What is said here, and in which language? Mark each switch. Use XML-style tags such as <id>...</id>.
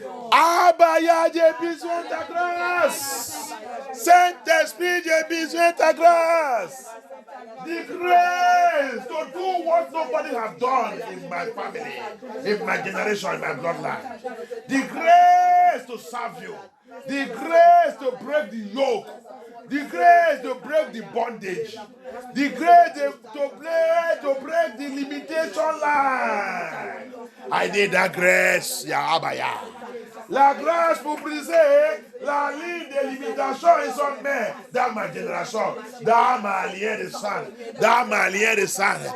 <fr>Abaya, j'ai besoin de ta grâce. Saint-Esprit, j'ai besoin de ta grâce.</fr> <en>The grace to do what nobody has done in my family, in my generation, in my bloodline. The grace to serve you. The grace to break the yoke. The grace to break the bondage. The grace to break the limitation line. I need that grace, Yahweh.</en> <fr>La grâce pour briser la ligne de limitation et son main dans ma génération, dans ma ligne de sang, dans ma ligne de sang.</fr>